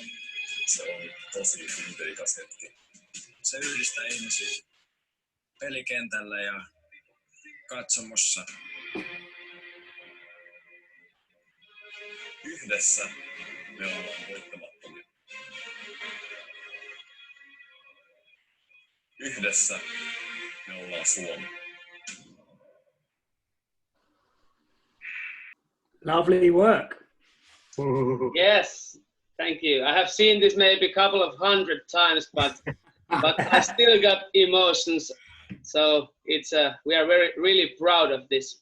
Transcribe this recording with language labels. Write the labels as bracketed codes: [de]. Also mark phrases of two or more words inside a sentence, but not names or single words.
[fi] Se on tosi inteikas hetki. Se yhdistää ihmisiä pelikentällä ja katsomossa. Yhdessä me ollaan voittamattomia. Yhdessä me ollaan Suomi. [en] Lovely work. Yes, thank you. I have seen this maybe a couple of 100 times, but I still got emotions. So it's we are really proud of this.